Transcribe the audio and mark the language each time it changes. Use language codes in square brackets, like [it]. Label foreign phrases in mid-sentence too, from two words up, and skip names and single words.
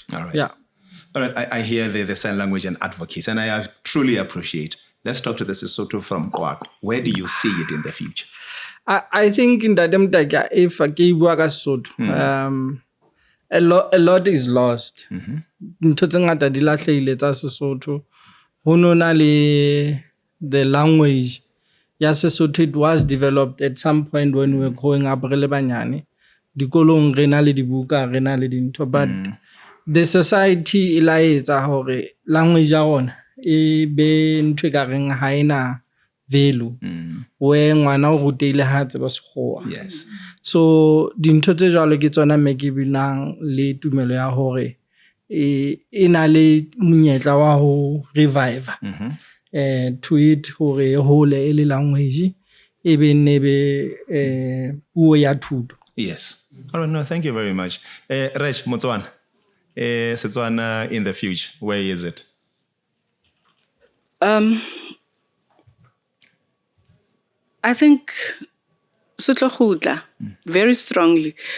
[en] All right. Yeah. All right. I hear the sign language and advocacy, and I truly appreciate. Let's talk to the Sesotho from Kwak. Where do you see it in the future? I think in that if I give Sesotho, a lot is lost. [st] Ntho tse ngata di lahlehile tsa Sesotho. Ho nona le [en] the language [st] ya Sesotho, [en] it was developed at some point when we were growing up [st] re le banyane. Dikolong re na le dibuka, re na le dintho, [en] but the society [st] e laetsa hore language ya rona e be ntho e ka reng ha ena value. Where ngwana o ruteile ha tseba Sekgowa. [en] Yes. [st] So dintho tse jwalo ke tsona me ke binang le tumelo ya hore e na le monyetla wa ho [en] revive to it [st] hore hole e le language ebe nebe puo ya thuto. [en] Yes. All right, no, thank you very much. Reg, Motswana. Setswana in the future, where is it? I think Sotlo very strongly.